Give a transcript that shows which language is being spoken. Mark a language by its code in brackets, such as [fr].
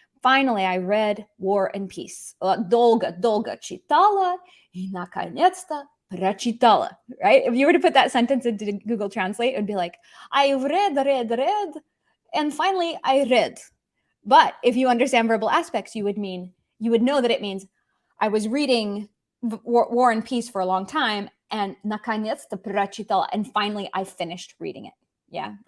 [en] Finally, I read War and Peace. [ru] Долго читала и наконец-то прочитала, right? [en] If you were to put that sentence into Google Translate, it would be like, I read, and finally I read. But if you understand verbal aspects, you would know that it means I was reading War and Peace for a long time, and [ru] наконец-то прочитала, [en] and finally I finished reading it. Yeah.